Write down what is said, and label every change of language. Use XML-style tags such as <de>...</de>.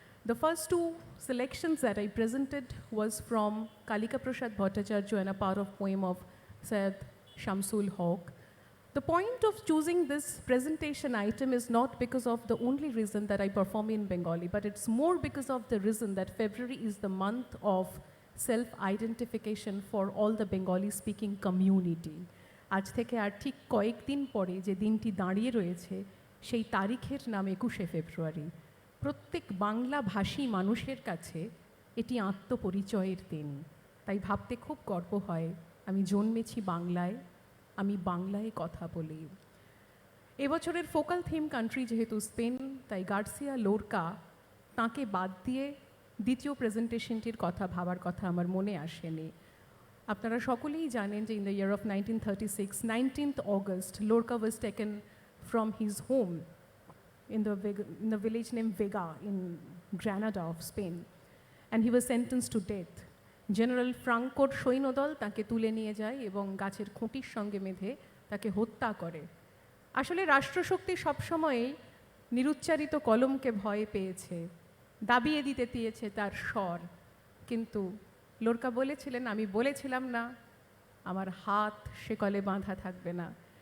<en>The first two selections that I presented was from Kalika Prasad Bhattacharya and a part of poem of Syed Shamsul Haq. The point of choosing this presentation item is not because of the only reason that I perform in Bengali, but it's more because of the reason that February is the month of self-identification for all the Bengali-speaking community.</en> <bn>আজ থেকে আর ঠিক কয়েকদিন পরে যে দিনটি দাঁড়িয়ে রয়েছে সেই তারিখের নাম 21শে ফেব্রুয়ারি। প্রত্যেক বাংলাভাষী মানুষের কাছে এটি আত্মপরিচয়ের দিন। তাই ভাবতে খুব গর্ব হয় আমি জন্মেছি বাংলায়, আমি বাংলায় কথা বলি। এবছরের ফোকাল থিম কান্ট্রি যেহেতু স্পেন, তাই গার্সিয়া লোরকা তাঁকে বাদ দিয়ে দ্বিতীয় প্রেজেন্টেশনটির কথা ভাবার কথা আমার মনে আসেনি। আপনারা সকলেই জানেন যে</bn> <en>In the year of 1936, 19th August, Lorca was taken from his home in the village named Vega in Granada of Spain, and he was sentenced to death.</en> <bn>General ফ্রাঙ্কোর সৈন্যদল তাকে তুলে নিয়ে যায় এবং গাছের খুঁটির সঙ্গে বেঁধে তাকে হত্যা করে। আসলে রাষ্ট্রশক্তি সবসময়ই নিরুচ্চারিত কলমকে ভয় পেয়েছে, দাবিয়ে দিতে দিয়েছে তার স্বর, কিন্তু লোরকা বলেছিলেন আমি বলেছিলাম না, আমার হাত সেকলে বাঁধা থাকবে না।</bn>